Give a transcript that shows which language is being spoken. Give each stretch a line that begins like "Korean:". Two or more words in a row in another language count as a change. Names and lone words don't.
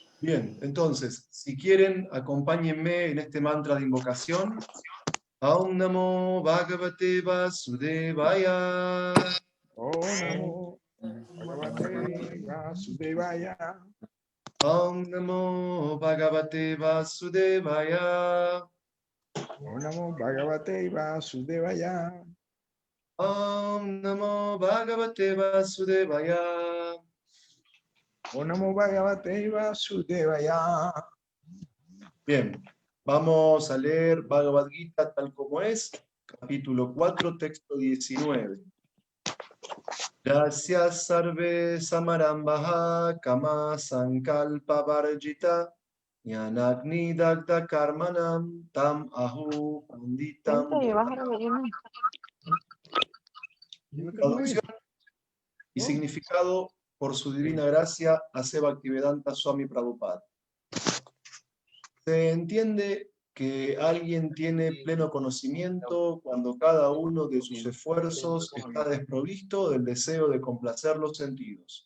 Spanish: Bien, entonces, si quieren, acompáñenme en este mantra de invocación.
Sanskrit: ओम् नमो भगवते वासुदेवाय. ओ नमो भगवते वासुदेवाय. ओम् नमो भगवते वासुदेवाय. ओ नमो भगवते वासुदेवाय. ओम् नमो भगवते वासुदेवाय. ओ नमो भगवते वासुदेवाय.
Spanish: Bien, vamos a leer Bhagavad Gita tal como es, capítulo 4, texto 19.
Sanskrit: यस्य सर्वे समारम्भाः काम सङ्कल्प वर्जिताः ज्ञानाग्नि दग्ध कर्माणं तम् आहुः पण्डितम्.
Spanish: Vente y bájalo de lleno. Traducción y significado por su divina gracia a Bhaktivedanta Swami Prabhupada. Se entiende que alguien tiene pleno conocimiento cuando cada uno de sus esfuerzos está desprovisto del deseo de complacer los sentidos.